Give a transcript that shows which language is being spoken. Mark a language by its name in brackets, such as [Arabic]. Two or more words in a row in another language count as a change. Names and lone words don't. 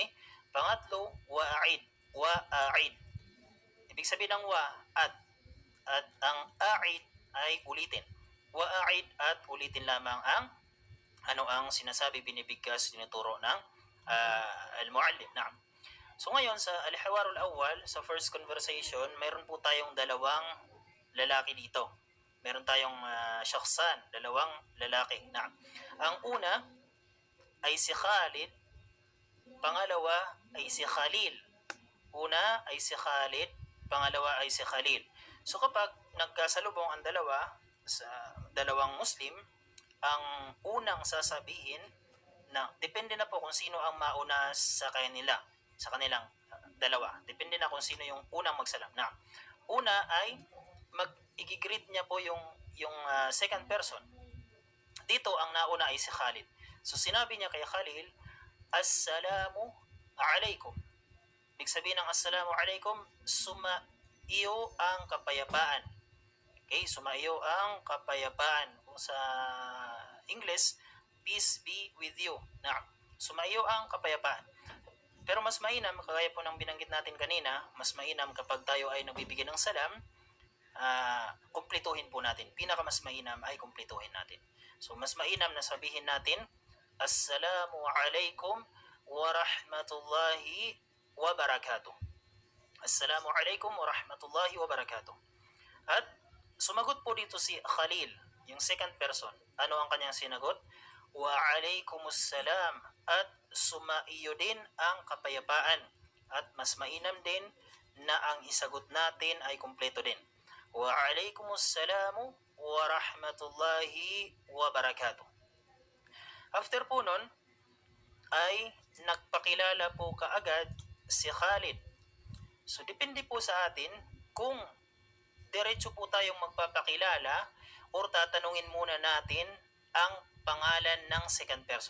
[Arabic] Pangatlo, وأعد. وأعد. [Filipino] Ibig sabihin ng at ang a'id ay ulitin. Wa'a'id at ulitin lamang ang sinasabi, binibigkas, tinuturo ng al-muallim. So ngayon sa [Arabic] الحوار الأول, [Filipino] sa [English] first conversation, [Filipino] mayroon po tayong dalawang lalaki dito. Meron tayong shakhsan, dalawang lalaki. Ang una ay si Khalid, pangalawa ay si Khalil. Una ay si Khalid, pangalawa ay si Khalil. So kapag nagkasalubong ang dalawa sa dalawang Muslim, ang unang sasabihin depende na po kung sino ang mauna sa kanilang dalawa. Depende na kung sino yung unang magsalam. Una ay i-greet niya po yung [English] second person. [Filipino] Dito ang nauna ay si Khalid. So sinabi niya kay Khalil, [Arabic] السلام عليكم. [Filipino] Ibig sabihin ng [Arabic] السلام عليكم, [Filipino] sumaiyo ang kapayapaan. Okay, sumaiyo ang kapayapaan. Kung sa English, [English] peace be with you. [Filipino] Sumaiyo ang kapayapaan. Pero mas mainam, kagaya po ng binanggit natin kanina, mas mainam kapag tayo ay nagbibigay ng salam, kumpletuhin po natin. Pinakamas mainam ay kumpletuhin natin. So mas mainam na sabihin natin, [Arabic] السلام عليكم ورحمة الله وبركاته. السلام عليكم ورحمة الله وبركاته. [Filipino] At sumagot po dito si Khalil, yung [English] second person. [Filipino] Ano ang kanyang sinagot? [Arabic] وعليكم السلام. [Filipino] At sumaiyo din ang kapayapaan. At mas mainam din na ang isagot natin ay kumpleto din. [Arabic] وعليكم السلام ورحمة الله وبركاته. [Filipino] After po nun, ay nagpakilala po kaagad si Khalid. So depende po sa atin kung diretso po tayong magpapakilala or tatanungin muna natin ang pangalan ng [English] second person.